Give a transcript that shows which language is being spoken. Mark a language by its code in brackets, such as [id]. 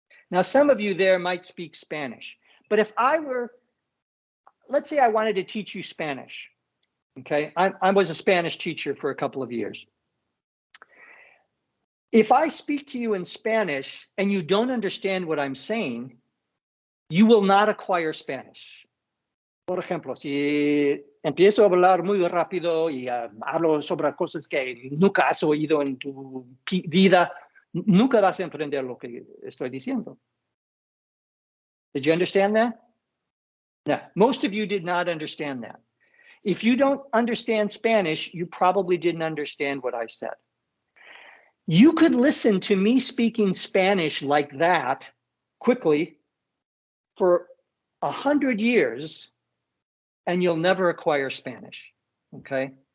[en] Now, some of you there might speak Spanish, but if I were, let's say I wanted to teach you Spanish, okay? I was a Spanish teacher for a couple of years. If I speak to you in Spanish and you don't understand what I'm saying, you will not acquire Spanish. [es] Por ejemplo, si empiezo a hablar muy rápido y hablo sobre cosas que nunca has oído en tu vida, nunca vas a aprender lo que estoy diciendo. [en] Did you understand that? No, most of you did not understand that. If you don't understand Spanish, you probably didn't understand what I said. You could listen to me speaking Spanish like that quickly for 100 years and you'll never acquire Spanish, okay?